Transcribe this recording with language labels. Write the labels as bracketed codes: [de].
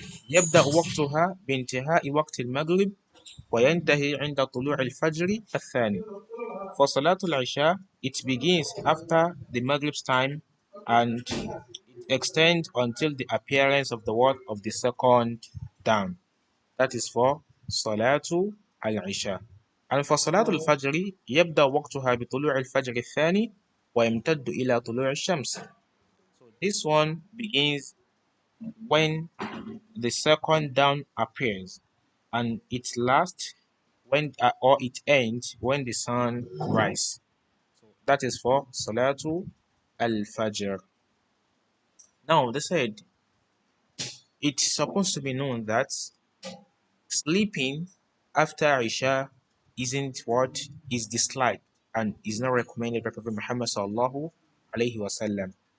[ar] يبدأ وقتها بانتهاء وقت المغرب وينتهي عند طلوع الفجر الثاني. [en] For Salatul Isha, it begins after the Maghrib's time and it extends until the appearance of the word of the second dawn. That is for Salatul Al-Isha. And for Salatul Fajr, [ar] يبدأ وقتها بطلوع الفجر الثاني ويمتد إلى طلوع الشمس. [en] So this one begins when the second dawn appears, and it lasts when or it ends when the sun rises. So that is for Salatul Al-Fajr. Now, they said it's supposed to be known that sleeping after Isha isn't what is disliked and is not recommended by Prophet Muhammad sallallahu alaihi wasallam.